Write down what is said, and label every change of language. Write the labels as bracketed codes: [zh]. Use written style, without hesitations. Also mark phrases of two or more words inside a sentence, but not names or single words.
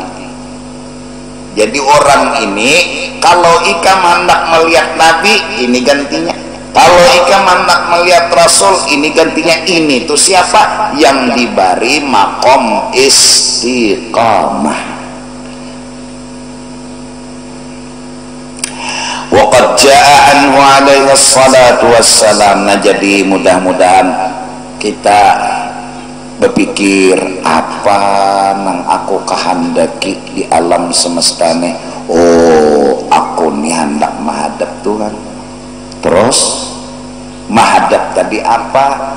[bjn] Jadi orang ini kalau ikam hendak melihat Nabi ini gantinya, kalau ikam hendak melihat Rasul ini gantinya. Ini tuh siapa yang diberi makom istiqamah. [ar] وقد جاء عنه عليه الصلاة والسلام. [bjn] Nah jadi mudah-mudahan kita berpikir apa nang aku kehendaki di alam semesta nih. Oh aku nih hendak menghadap Tuhan. Terus menghadap tadi apa?